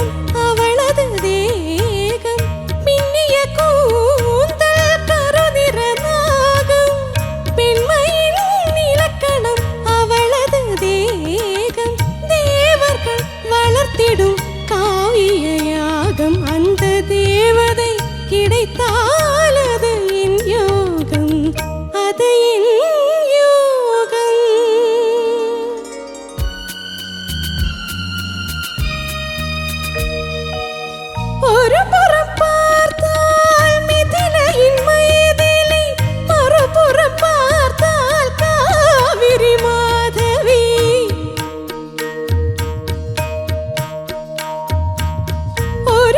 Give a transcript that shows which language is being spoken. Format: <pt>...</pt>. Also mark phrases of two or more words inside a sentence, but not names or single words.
<ml>അവളത് ദേഹം പിന്നിയ കൂന്തൽ കറുനിറനാഗം പിന്മയിൻ ഇലക്കണം അവളത് ദേഹം ദേവർകൾ വളർത്തിടും കാവ്യയാഗം</ml> <ta>அந்த தேவதை கிடைத்தால் அது என் யோகம் அது என் யோகம் ஒரு புறம் பார்த்தால் மிதிலையின் மைதிலி மறுபுறம் பார்த்தால் காவிரி மாதவி ஒரு</ta>